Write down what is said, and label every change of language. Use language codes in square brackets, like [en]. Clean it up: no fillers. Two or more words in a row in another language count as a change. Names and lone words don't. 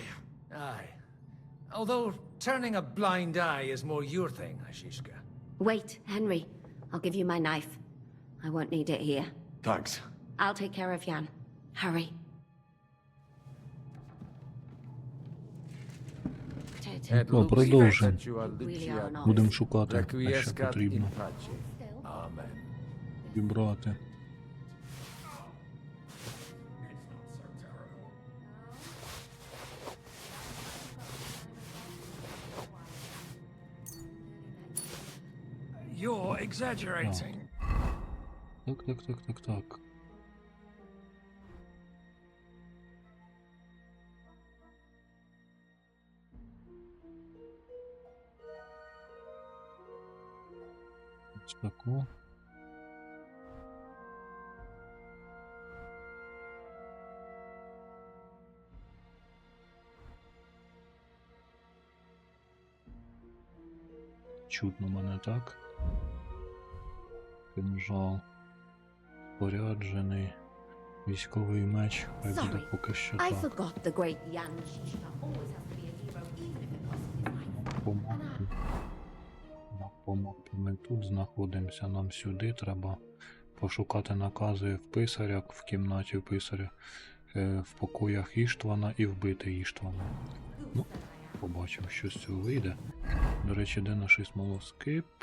[en] Aye. Although turning a blind eye is more your thing, Zizka. Wait, Henry. I'll give you my knife. I won't need it here. Thanks. I'll take care of Jan. Hurry. [uk] Ну, продовжимо. Будемо шукати, те, що потрібно. Вібрати. [en] You're exaggerating. [uk] Так. Ось таку. Чутно мене, так? Кинжал. Споряджений. Військовий меч. Хай буде поки що [en] I [uk] так. [en] forgot the great Jan Žižka always has to be a hero, even if it costs his life. [uk] На помапі ми тут знаходимося. Нам сюди треба пошукати накази в писаря, в кімнаті в писаря, в покоях Іштвана і вбити Іштвана. Ну, побачимо, що з цього вийде. До речі, де наш смолоскип?